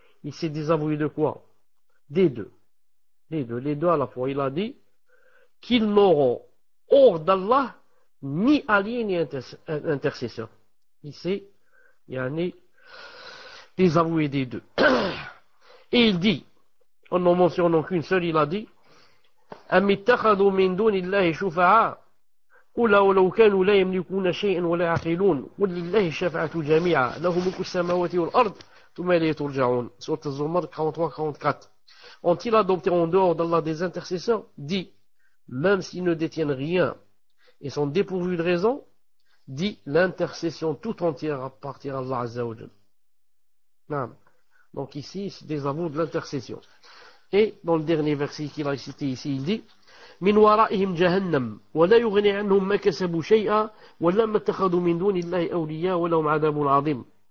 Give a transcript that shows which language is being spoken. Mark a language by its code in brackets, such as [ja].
[fr] Il s'est désavoué de quoi? Des deux. Les deux à la fois. Il a dit qu'ils n'auront hors d'Allah ni allié ni intercesseur. Il s'est désavoué des deux. Et il dit, en n'en mentionnant qu'une seule, il a dit [ar] أم اتخذوا من دون الله شفعاء قل ولو كانوا لا يملكون شيئا ولا يعقلون قل لله الشفاعة جميعا له ملك السماوات والأرض ثم إليه ترجعون. [fr] Sourate Az-Zumar 43-44. Ont-ils adopté en dehors d'Allah des intercesseurs? Dit, même s'ils ne détiennent rien et sont dépourvus de raison, dit l'intercession tout entière appartient à Allah Azza wa Jalla. Donc ici, c'est des aveux de l'intercession. Et dans le dernier verset qu'il a cité ici, il dit [ar] من ورائهم جهنم ولا يغني عنهم ما كسبوا شيئا ولما اتخذوا من دون الله أولياء ولهم عذاب عظيم.